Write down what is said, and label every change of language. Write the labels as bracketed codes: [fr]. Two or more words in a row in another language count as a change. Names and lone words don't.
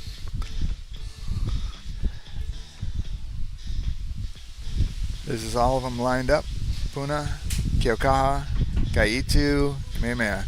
[en] This is all of them lined up. Puna, Keaukaha, ʻEhitu, Kamehameha.